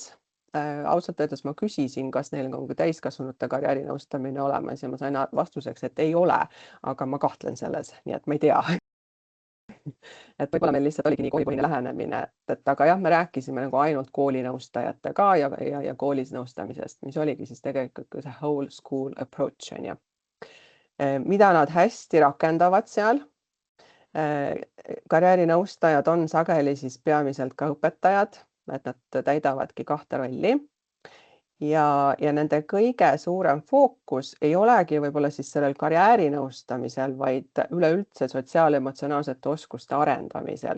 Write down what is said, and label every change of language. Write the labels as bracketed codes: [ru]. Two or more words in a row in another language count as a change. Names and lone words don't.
[et] Ausalt öeldes ma küsisin, kas neil on täiskasvanute karjäärinõustamine olemas ja ma sain vastuseks, et ei ole, aga ma kahtlen selles, nii et ma ei tea. Et võib-olla meil lihtsalt oligi nii koolipõhine lähenemine, aga jah, me rääkisime nagu ainult koolinõustajatega ja koolis nõustamisest, mis oligi siis tegelikult see [en] whole school approach. [et] Mida nad hästi rakendavad seal. Karjäärinõustajad on sageli siis peamiselt ka õpetajad, et nad täidavadki 2 rolli ja nende kõige suurem fookus ei olegi võib-olla siis sellel karjäärinõustamisel, vaid üleüldse sotsiaalemotsionaalsete oskuste arendamisel.